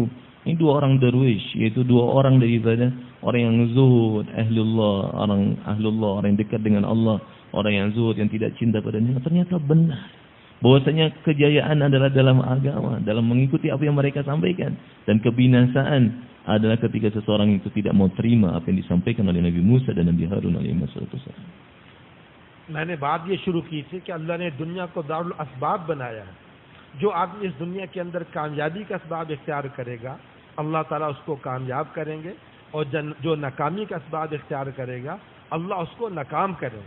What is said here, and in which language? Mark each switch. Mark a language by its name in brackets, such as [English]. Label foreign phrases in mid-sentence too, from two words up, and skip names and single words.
[Indonesian] Ini 2 orang derwish, yaitu 2 orang daripada orang yang zuhud, orang yang dekat dengan Allah, orang yang zuhud, yang tidak cinta padanya. Ternyata benar. bahwasanya kejayaan adalah dalam agama, dalam mengikuti apa yang mereka sampaikan, dan kebinasaan adalah ketika seseorang itu tidak mau terima apa yang disampaikan oleh Nabi Musa dan Nabi Harun alaihissalam. [Hindi] मैंने बात ये शुरू की थी कि अल्लाह ने दुनिया को दारुल असबाब बनाया है। जो आदमी इस दुनिया के अंदर कामयाबी का असबाब इख्तियार करेगा, अल्लाह ताला उसको कामयाब करेंगे, और जो नाकामी का असबाब इख्तियार करेगा, अल्लाह उसको नाकाम करेंगे।